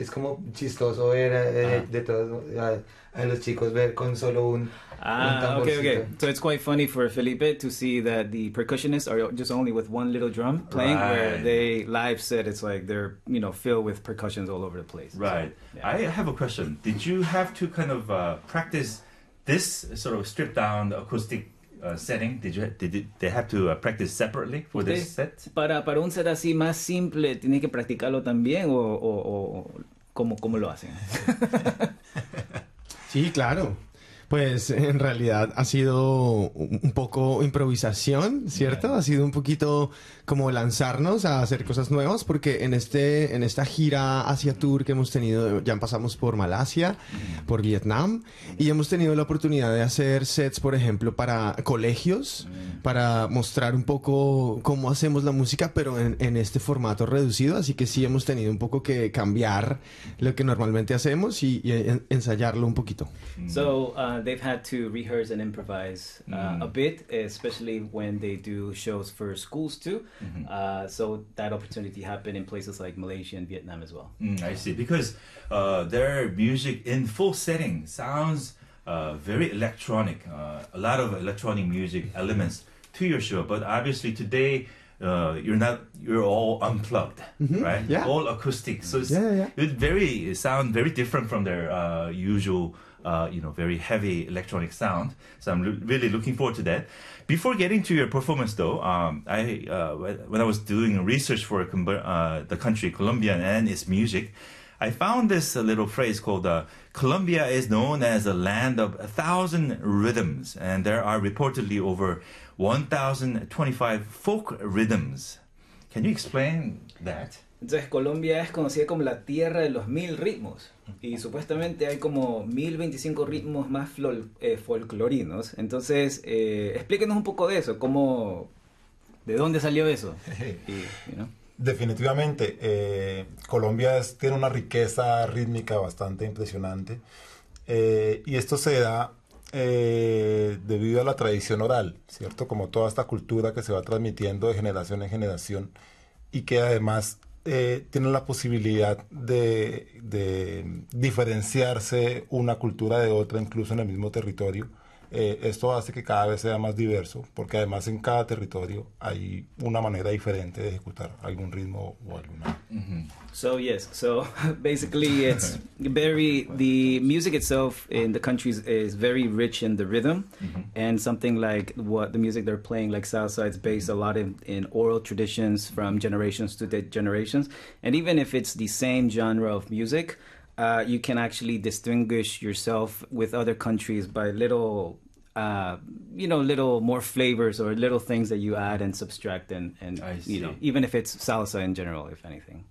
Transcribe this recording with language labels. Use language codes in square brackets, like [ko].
[es] es como chistoso ver de todos a los chicos ver con solo un [en] Okay. [es] tamborcito. [en] So it's quite funny for Felipe to see that the percussionists are just only with one little drum playing, where Right. they live set it's like they're, you know, filled with percussions all over the place. So, Right. I have a question. Did you have to kind of practice this sort of stripped down acoustic setting, they have to practice separately for this [es] ¿Usted [en] set? [es] para un set así más simple tiene que practicarlo también o cómo lo hacen? Sí, claro. Pues en realidad ha sido un poco improvisación, ¿cierto? Ha sido un poquito como lanzarnos a hacer cosas nuevas, porque en esta gira Asia Tour que hemos tenido, ya pasamos por Malasia, por Vietnam, y hemos tenido la oportunidad de hacer sets, por ejemplo, para colegios, para mostrar un poco cómo hacemos la música, pero en este formato reducido, así que sí hemos tenido un poco que cambiar lo que normalmente hacemos y ensayarlo un poquito. [en] They've had to rehearse and improvise a bit, especially when they do shows for schools too. So that opportunity happened in places like Malaysia and Vietnam as well. I see. Because their music in full setting sounds very electronic, a lot of electronic music elements to your show. But obviously today you're all unplugged, mm-hmm. right? Yeah. All acoustic. So it's, yeah, yeah, yeah. It's very, it sounds very different from their usual, you know, very heavy electronic sound. So I'm really looking forward to that. Before getting to your performance, though, when I was doing research for the country, Colombia, and its music, I found this little phrase called, Colombia is known as a land of 1,000 rhythms, and there are reportedly over 1,025 folk rhythms. Can you explain that? [es] Entonces, Colombia es conocida como la tierra de los mil ritmos, y supuestamente hay como 1,025 ritmos más folclorinos. Entonces, explíquenos un poco de eso, cómo, ¿de dónde salió eso? [en] Y, you know. [es] Definitivamente, Colombia tiene una riqueza rítmica bastante impresionante, y esto se da debido a la tradición oral, ¿cierto? Como toda esta cultura que se va transmitiendo de generación en generación y que además tiene la posibilidad de diferenciarse una cultura de otra, incluso en el mismo territorio. Esto hace que cada vez sea más diverso, porque además en cada territorio hay una manera diferente de ejecutar algún ritmo o alguna. Mm-hmm. [en] So yes, so basically it's very, the music itself in the countries is very rich in the rhythm, mm-hmm. and something like what the music they're playing, like salsa, it's based a lot in oral traditions from generations to generations, and even if it's the same genre of music, you can actually distinguish yourself with other countries by little, you know, little more flavors or little things that you add and subtract and you know, even if it's salsa in general, if anything.